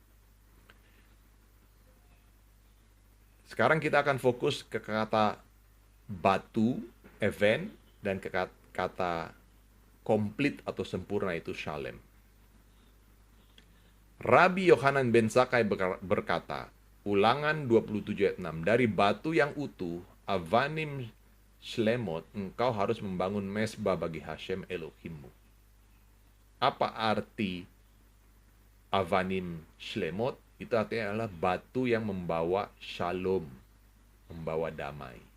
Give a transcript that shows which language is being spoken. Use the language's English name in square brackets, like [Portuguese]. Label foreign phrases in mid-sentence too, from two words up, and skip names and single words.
[Indonesian] Sekarang kita akan fokus ke kata batu, event, dan kata komplit atau sempurna itu shalem. Rabi Yohanan ben Zakkai berkata, Ulangan 27 ayat 6, dari batu yang utuh, [Hebrew] אבנים שלמות, [Indonesian] engkau harus membangun mesbah bagi Hashem Elohimmu. Apa arti [Hebrew] אבנים שלמות? [Indonesian] Itu artinya adalah batu yang membawa shalom, membawa damai.